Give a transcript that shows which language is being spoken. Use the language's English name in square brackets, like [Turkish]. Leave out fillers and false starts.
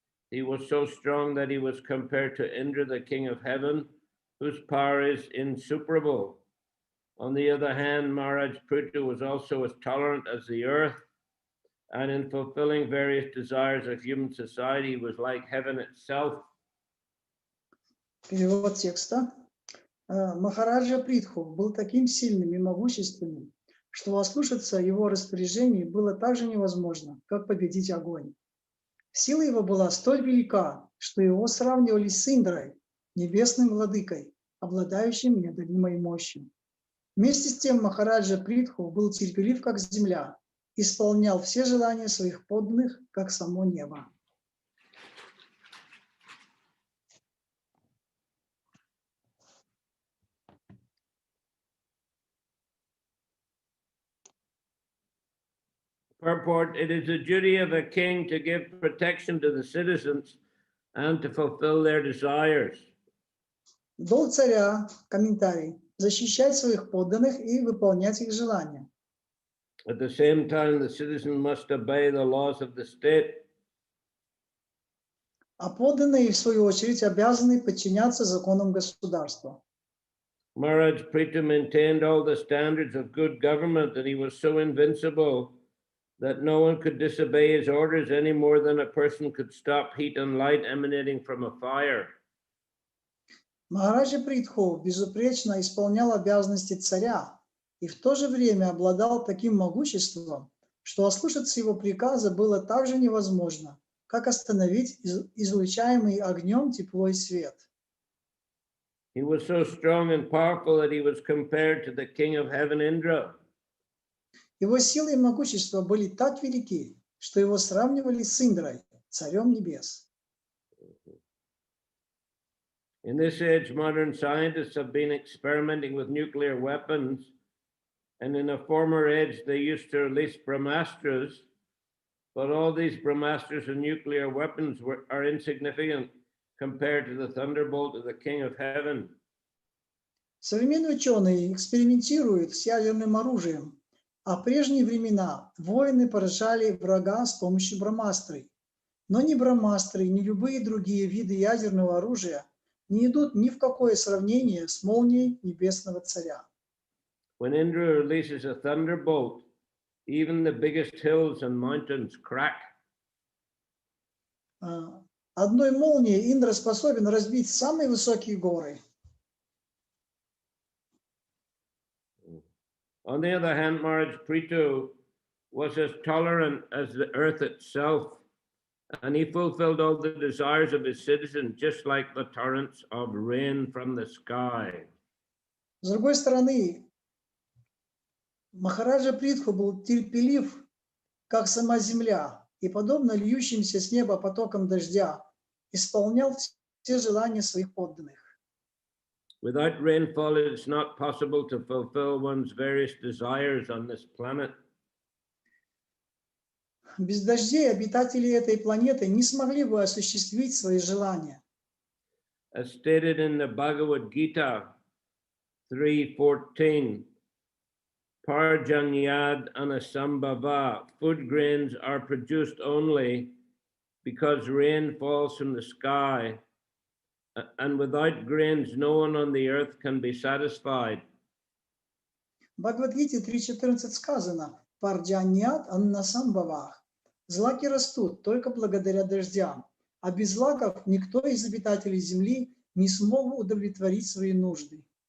[English] He was so strong that he was compared to Indra, the king of heaven, whose power is insuperable. On the other hand, Maharaj Prithu was also as tolerant as the earth, and in fulfilling various desires of human society, was like heaven itself. [Russian] Перевод текста. Махараджа Притху был таким сильным и могущественным, что ослушаться его распоряжений было так же невозможно, как победить огонь. Сила его была столь велика, что его сравнивали с Индрой, небесным владыкой, обладающим неодолимой мощью. Вместе с тем Махараджа Притху был терпелив, как земля, исполнял все желания своих подданных, как само небо. [English] Purport: it is the duty of a king to give protection to the citizens and to fulfill their desires. [Russian] Долг царя, комментарий, защищать своих подданных и выполнять их желания. [English] At the same time, the citizen must obey the laws of the state. [Russian] А подданные, в свою очередь, обязаны подчиняться законам государства. [English] Maharaj Prithu maintained all the standards of good government, and he was so invincible that no one could disobey his orders any more than a person could stop heat and light emanating from a fire. [Russian] Махараджа Притху безупречно исполнял обязанности царя и в то же время обладал таким могуществом, что ослушаться его приказа было так же невозможно, как остановить излучаемый огнем тепло и свет. [English] He was so strong and powerful that he was compared to the king of heaven, Indra. [Russian] Его силы и могущество были так велики, что его сравнивали с Индрой, царем небес. [English] In this age, modern scientists have been experimenting with nuclear weapons, and in a former age, they used to release Brahmastras, but all these Brahmastras and nuclear weapons are insignificant compared to the thunderbolt of the King of Heaven. [Russian] Современные ученые экспериментируют с ядерным оружием, а в прежние времена воины поражали врага с помощью брамастры. Но ни брамастры, ни любые другие виды ядерного оружия не идут ни в какое сравнение с молнией небесного царя. [English] When Indra releases a thunderbolt, even the biggest hills and mountains crack. [Russian] Одной молнией Индра способен разбить самые высокие горы. [English] On the other hand, Maharaj Prithu was as tolerant as the earth itself, and he fulfilled all the desires of his citizens, just like the torrents of rain from the sky. [Russian] С другой стороны, Махараджа Притху был терпелив, как сама земля, и, подобно льющимся с неба потокам дождя, исполнял все желания своих подданных. [English] Without rainfall, it is not possible to fulfill one's various desires on this planet. [Russian] Без дождей обитатели этой планеты не смогли бы осуществить свои желания. [English] As stated in the Bhagavad Gita 3:14, [Sanskrit] Parjanyad anasambhava, [English] food grains are produced only because rain falls from the sky, and without grains no one on the earth can be satisfied. [Russian] В Бхагавадгите 3.14 сказано: [Sanskrit] Парджаньят аннасамбавах. [Russian] Злаки растут только благодаря дождям, а без злаков никто из обитателей земли не смог бы удовлетворить свои нужды.